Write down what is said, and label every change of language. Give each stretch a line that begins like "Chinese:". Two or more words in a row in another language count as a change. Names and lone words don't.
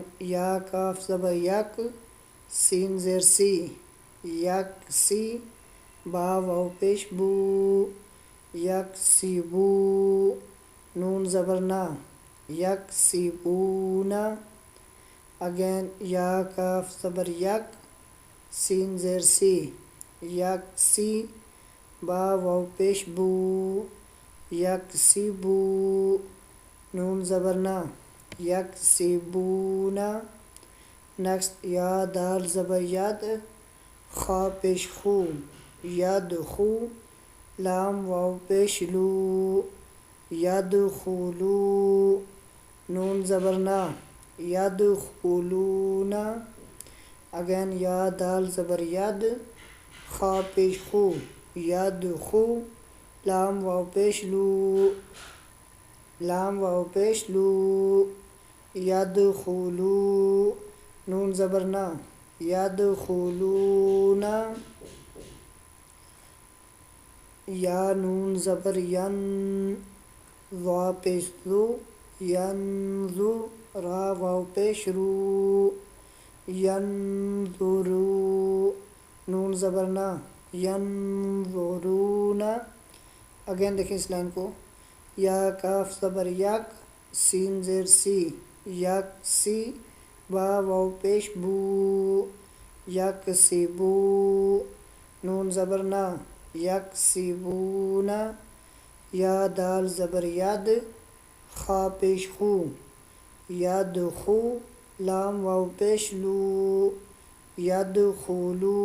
Urdu: یا کاف زبر یک، سین زیر سی، یک سی، با واو پیش بو، یک سی بو، نون زبر نا، یک سی بونا. اگین یا کاف زبر یک، سین زیر سی، یک سی، با واو پیش بو، یک سی بو، نون زبر نا، یک سی بونا. نیکسٹ یا دال زبر ید، خا پیش خو، ید خو، لام واو پیش لو، ید خولو، نون زبر نا، ید خولونا. اگین یا دال زبر ید، خا پیش خو، ید خو، لام واو پیش لو، لام واو پیش لو، ید خولو، نون زبر نا، ید خولونا. یا نون زبر ین، وا پیش ذو، ینذو، را واو پیش رو، ینظرو، نون زبر نا، ینظرون. اگین دیکھیں اس لائن کو، یا کاف زبر یک، سین زیر سی، یک سی، با واو پیش بو، یک سی بو. نون زبر نا، یک سی بونا. یا دال زبر ید، خا پیش خو، ید خو، لام واو پیش لو، ید خولو.